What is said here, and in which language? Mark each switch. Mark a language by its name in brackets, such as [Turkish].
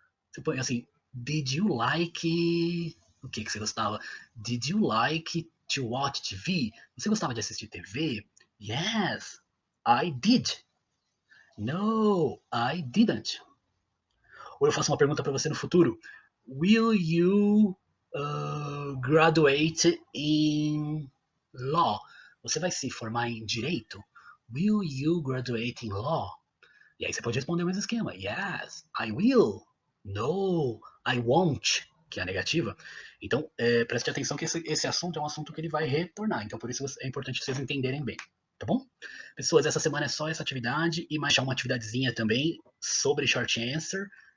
[Portuguese] Você põe assim, [English] did you like... [Portuguese] O que você gostava? [English] Did you like to watch TV? [Portuguese] Você gostava de assistir TV? [English] Yes, I did. No, I didn't. [Portuguese] Ou eu faço uma pergunta para você no futuro. [English] Will you graduate in law? [Portuguese] Você vai se formar em direito? [English] Will you graduate in law? [Portuguese] E aí você pode responder o mesmo esquema. [English] Yes, I will. No, I won't, [Portuguese] que é a negativa. Então, preste atenção que esse assunto é um assunto que ele vai retornar. Então, por isso é importante vocês entenderem bem. Tá bom? Pessoas, essa semana é só essa atividade e mais uma atividadezinha também sobre short answer.